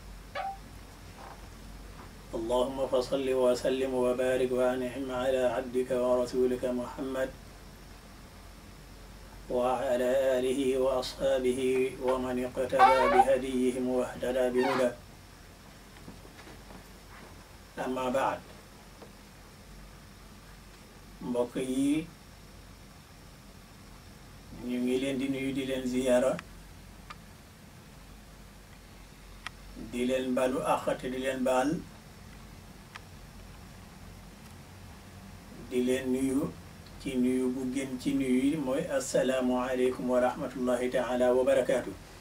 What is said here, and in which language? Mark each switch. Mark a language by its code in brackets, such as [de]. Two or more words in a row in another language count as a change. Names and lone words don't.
[ar] اللهم فصل وسلم وبارك وأنعم على عبدك ورسولك محمد وعلى آله وأصحابه ومن اقتدى بهديهم واهتدى بهداه. أما بعد، [wo] mbokk yi ñu ngi leen di nuyu di leen ziyaara, di leen balu àq te di leen baal, di leen nuyu ci nuyu bu gën ci nuyu yi mooy [ar] السلام عليكم ورحمة الله تعالى وبركاته.